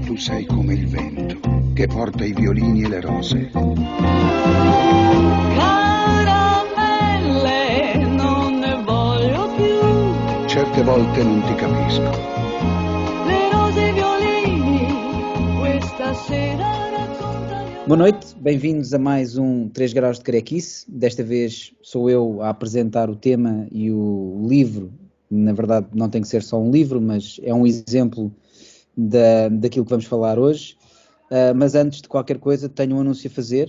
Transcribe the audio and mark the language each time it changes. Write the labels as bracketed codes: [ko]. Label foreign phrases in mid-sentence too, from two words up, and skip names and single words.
[it] Tu sei come il vento che porta i violini e le rose. Caramelle, non ne voglio più. Certe volte non ti capisco. Le rose e i violini, questa sera raccontano. [pt] Boa noite, bem-vindos a mais um 3 graus de carequice. Desta vez sou eu a apresentar o tema e o livro. Na verdade não tem que ser só um livro, mas é um exemplo daquilo que vamos falar hoje. Mas antes de qualquer coisa tenho um anúncio a fazer.